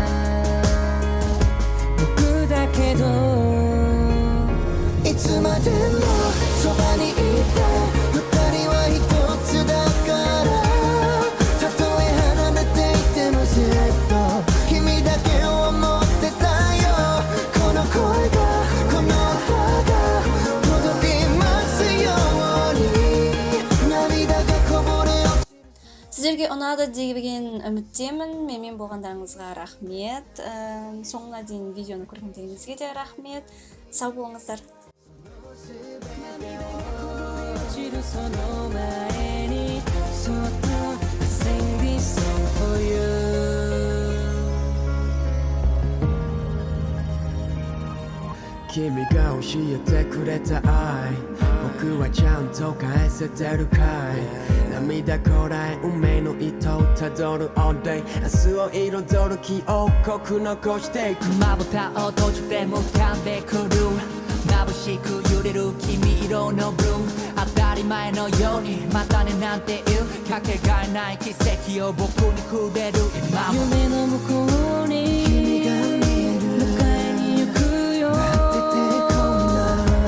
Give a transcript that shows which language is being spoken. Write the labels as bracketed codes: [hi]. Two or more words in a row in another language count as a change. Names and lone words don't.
[ja] 僕だけどいつまでもそばにいて二人は一つだからたとえ離れていてもずっと君だけを思ってたよこの声がこの歌が届きますように涙がこぼれ落ちる [kk] Сіздерге ұнады деген үміттемін. Менімен болғандарыңызға рахмет. Соңына дейін видеоны көргендеріңізге де рахмет. Сау болыңыздар. [ja] その前にそっと [en] Sing this song for you [ja] 君が教えてくれた愛僕はちゃんと返せてるかい涙こらえ運命の糸をたどる [en] All day [ja] 明日を彩る記憶濃く残していくまぶたを閉じて浮かんでくる眩しく揺れる君色のブルー当たり前のようにまたねなんていうかけがえない奇跡を僕にくれる今も夢の向こうに君が見える迎えに行くよ待っててこんな